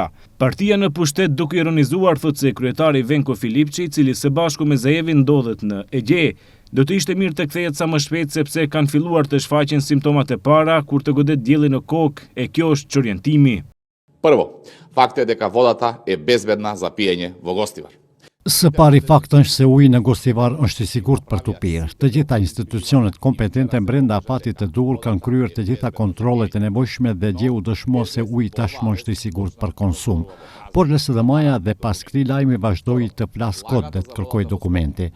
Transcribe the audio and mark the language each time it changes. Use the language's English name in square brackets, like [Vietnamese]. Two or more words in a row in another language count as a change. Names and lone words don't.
[Albanian] Partia në pushtet duke ironizuar thotë se kryetari Venko Filipçi, i cili së bashku me Zaevin ndodhet në Egje, do të ishte mirë të kthehet sa më shpejt sepse kanë filluar të shfaqen simptomat e para kur të godet dielli në kokë e kjo është çorientimi. [Serbian] Prvo, fakt je [Macedonian] дека водата е безбедна за пиење во Gostivar. [Albanian] Së pari fakt është se uji në Gostivar është i sigurt për të pirë. Të gjitha institucionet kompetente brenda afatit të duhur kanë kryer të gjitha kontrollet e nevojshme dhe gjeu dëshmo se uji tashmë është i sigurt për konsum. Por LSDM-ja dhe pas këtij lajmi vazhdoi të flas kot dhe të kërkojë dokumenti.